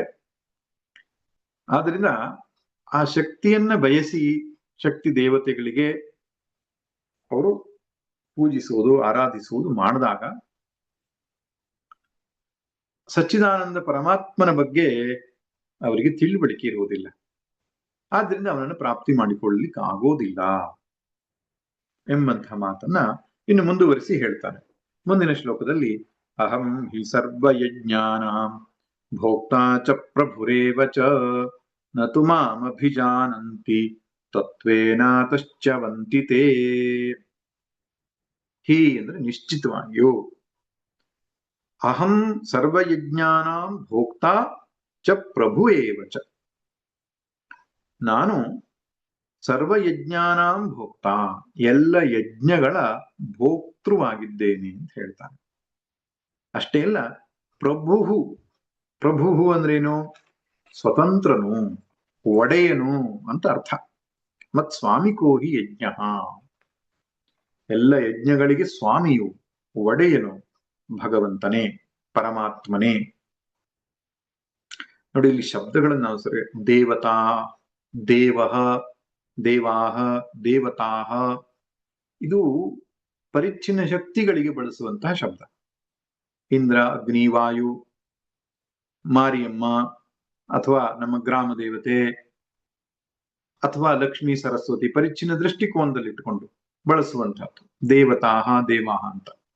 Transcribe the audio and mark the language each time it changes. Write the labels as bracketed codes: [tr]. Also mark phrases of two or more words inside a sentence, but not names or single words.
[kn] ಆದ್ರಿಂದ ಆ ಶಕ್ತಿಯನ್ನ ಬಯಸಿ ಶಕ್ತಿ ದೇವತೆಗಳಿಗೆ ಅವರು ಪೂಜಿಸುವುದು, ಆರಾಧಿಸುವುದು ಮಾಡಿದಾಗ ಸಚ್ಚಿದಾನಂದ ಪರಮಾತ್ಮನ ಬಗ್ಗೆ ಅವರಿಗೆ ತಿಳುವಳಿಕೆ ಇರುವುದಿಲ್ಲ. ಆದ್ರಿಂದ ಅವನನ್ನು ಪ್ರಾಪ್ತಿ ಮಾಡಿಕೊಳ್ಳಲಿಕ್ಕೆ ಆಗೋದಿಲ್ಲ ಎಂಬಂತಹ ಮಾತನ್ನ ಇನ್ನು ಮುಂದುವರಿಸಿ ಹೇಳ್ತಾನೆ ಮುಂದಿನ ಶ್ಲೋಕದಲ್ಲಿ. [sa] ಅಹಂ ಹಿ ಸರ್ವಯಜ್ಞಾನಾಂ ಭೋಕ್ತಾ ಚ ಪ್ರಭುರೇವ ಚ ನತು ಮಾಮಭಿಜಾನಂತಿ ತತ್ವೇನಾತಶ್ಚವಂತಿ ತೇ. ಹಿ [kn] ಅಂದ್ರೆ ನಿಶ್ಚಿತವಾಗಿಯೂ, [sa] ಅಹಂ ಸರ್ವಯಜ್ಞಾನಾಂ ಭೋಕ್ತಾ ಚ ಪ್ರಭು ಏವ ಚ, [kn] ನಾನು [sa] ಸರ್ವಯಜ್ಞಾನಾಂ ಭೋಕ್ತಾ, [kn] ಎಲ್ಲ ಯಜ್ಞಗಳ ಭೋಕ್ತೃವಾಗಿದ್ದೇನೆ ಅಂತ ಹೇಳ್ತಾನೆ. ಅಷ್ಟೇ ಅಲ್ಲ, ಪ್ರಭು, ಪ್ರಭು ಅಂದ್ರೇನು? ಸ್ವತಂತ್ರನು, ಒಡೆಯನು ಅಂತ ಅರ್ಥ. [sa] ಮತ್ ಸ್ವಾಮಿಕೋಹಿ ಯಜ್ಞ, [kn] ಎಲ್ಲ ಯಜ್ಞಗಳಿಗೆ ಸ್ವಾಮಿಯು, ಒಡೆಯನು ಭಗವಂತನೇ, ಪರಮಾತ್ಮನೇ. ನೋಡಿ, ಇಲ್ಲಿ ಶಬ್ದಗಳನ್ನು ನಾವು ಸರಿ, [sa] ದೇವತಾ, ದೇವಃ, ದೇವಾಹ, ದೇವತಾಹ, [kn] ಇದು ಪರಿಚ್ಛಿನ್ನ ಶಕ್ತಿಗಳಿಗೆ ಬಳಸುವಂತಹ ಶಬ್ದ. ಇಂದ್ರ, ಅಗ್ನಿ, ವಾಯು, ಮಾರಿಯಮ್ಮ, ಅಥವಾ ನಮ್ಮ ಗ್ರಾಮ ದೇವತೆ, ಅಥವಾ ಲಕ್ಷ್ಮೀ ಸರಸ್ವತಿ, ಪರಿಚ್ಛಿನ್ನ ದೃಷ್ಟಿಕೋನದಲ್ಲಿ ಇಟ್ಟುಕೊಂಡು ಬಳಸುವಂತಹದ್ದು [sa] ದೇವತಾಹ, ದೇವಾಹ [kn] ಅಂತ.